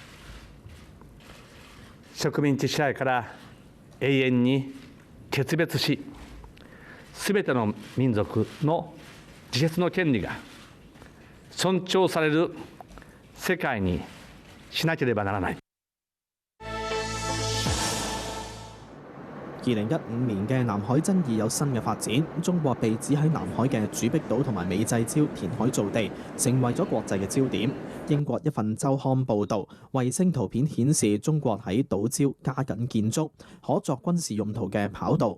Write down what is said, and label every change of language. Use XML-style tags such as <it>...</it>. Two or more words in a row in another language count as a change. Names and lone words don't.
<ja>植民地支配から永遠に決別し、すべての民族の自決の権利が尊重される世界にしなければならない。</ja> <yue>2015 年嘅南海爭議有新嘅發展，中國被指喺南海嘅主碧島同埋美濟礁填海造地，成為咗國際嘅焦點。英國一份週刊報導，衛星圖片顯示中國喺島礁加緊建築可作軍事用途嘅跑道。</yue>